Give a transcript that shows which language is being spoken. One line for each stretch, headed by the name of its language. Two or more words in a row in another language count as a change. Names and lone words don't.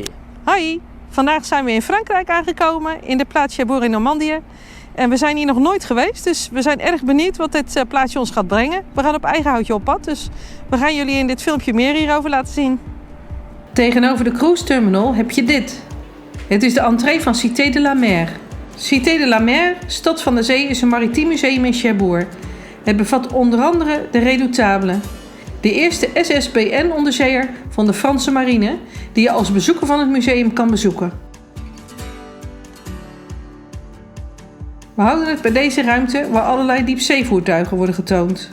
Dutch: Hoi, vandaag zijn we in Frankrijk aangekomen, in de plaats Cherbourg in Normandië. En we zijn hier nog nooit geweest, dus we zijn erg benieuwd wat dit plaatsje ons gaat brengen. We gaan op eigen houtje op pad, dus we gaan jullie in dit filmpje meer hierover laten zien. Tegenover de cruise terminal heb je dit. Het is de entree van Cité de la Mer. Cité de la Mer, Stad van de Zee, is een maritiem museum in Cherbourg. Het bevat onder andere de Redoutable, de eerste SSBN-onderzeeër van de Franse marine, die je als bezoeker van het museum kan bezoeken. We houden het bij deze ruimte waar allerlei diepzeevoertuigen worden getoond.